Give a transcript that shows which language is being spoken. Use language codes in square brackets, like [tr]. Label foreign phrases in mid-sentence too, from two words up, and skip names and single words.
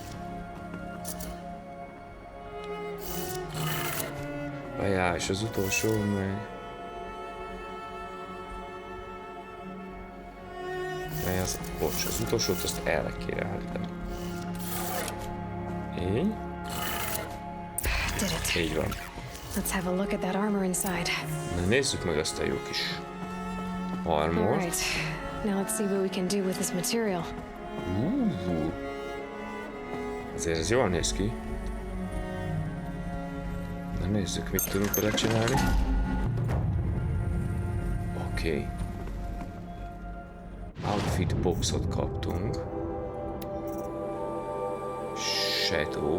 [hu] Várjál, és az utolsó meg... Bocs, az utolsót azt el kéne állítani. Így. Így van. [en] Let's have a look at that armor inside. [hu] Na nézzük meg azt a jó kis armor. [en] All right. Now let's see what we can do with this material. [hu] Ez Azért ez jól néz ki. Na nézzük, mit tudunk vele csinálni. Oké. [en] Outfit boxot [hu] kaptunk. Shadow.